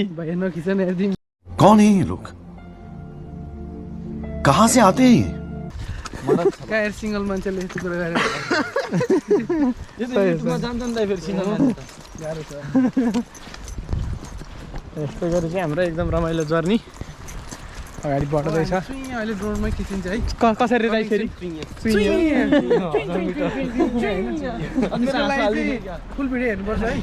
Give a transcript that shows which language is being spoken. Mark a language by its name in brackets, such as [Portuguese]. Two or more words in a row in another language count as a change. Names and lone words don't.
[Nepali] भाइ नखिचन हेर्दिम [Hindi] कौन है ये लोग कहाँ से आते हैं ये [Nepali] क्या सिंगल मान्छेले यस्तो कुरा गरेर यस्तो गरी चाहिँ हाम्रो एकदम रमाइलो जर्नी अगाडि बढ्दैछ अहिले ड्रोनमा खिचिन्छ है कसरी राई फेरि फुल भिडियो हेर्नुपर्छ है